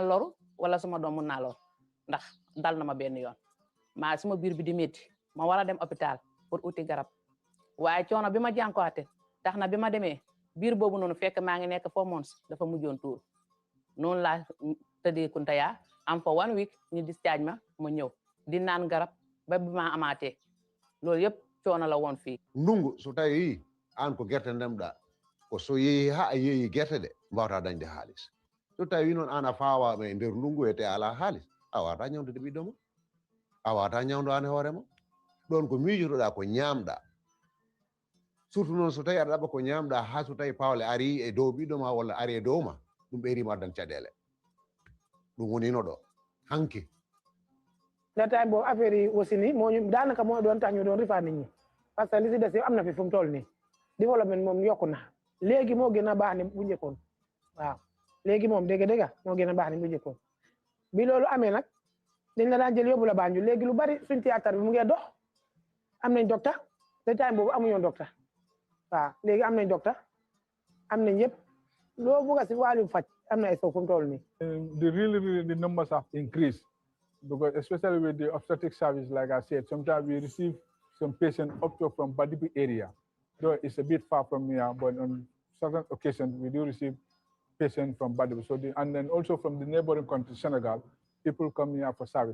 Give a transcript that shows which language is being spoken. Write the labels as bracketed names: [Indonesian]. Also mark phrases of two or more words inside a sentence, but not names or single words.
[Wolof] loru wala suma doom mun naa lor ndax dal na ma benn yoon maa suma biir bi di métti ma war a dem [French] hôpital pour [Wolof] uti garab waaye coono bi ma jànkuwaate tax na bi ma demee biir boobu noonu fekk maa ngi nekk 4 months dafa mujjoon tuur noonu laa tëddee Kunta Ya am fa 1 week ñu discharge ma ñëw di naan garab ba bi ma amaatee loolu yëpp coono la woon fii [Fula] ndungu so tawi an ko gerte ndemɗa ko so yeehi ha a yeehi gerte de mbawata dañde haalis so tawi noon an a faawama e nder ndungu wiyete ala haalis a wawata ñawdude ɓiɗɗo ma a wawata ñawdo an e hoorema ɗon ko miijotoɗa ko ñamɗa surtout noon so tawi aɗa ɗaɓa ko ñamɗa ha so tawi pawle ari e dow ɓiɗɗo ma walla ari e dow ma ɗum ɓeyrima addan caɗele ɗum wonino ɗo hanki [Wolof] data boobu affaire yi aussi ni moo ñu daanaka moo doon tax ñu doon rifaa nit ñi [French] parce que [Wolof] li si des yow am na fi fu mu toll nii développement moom yokku na léegi moo gën a baax ni bu njëkkoon waaw léegi moom dégg moo gën a baax ni bu njëkkoon bi loolu amee nag dañ la daan jël yóbbu la Banjul léegi lu bari suñ théâtre bi mu ngi dox am nañ docteur te time boobu amuñoon docteur waaw léegi am nañ docteur am nañ yëpp loo bëgg a si wàllum faj am na ay fu mu toll nii. [English] The numbers have increased because especially with the obstetric service, like I said, sometimes we receive some patients up to from Badibi area. Though it's a bit far from here, but on certain occasions we do receive patients from Badibi. So and then also from the neighboring country, Senegal, people come here for service.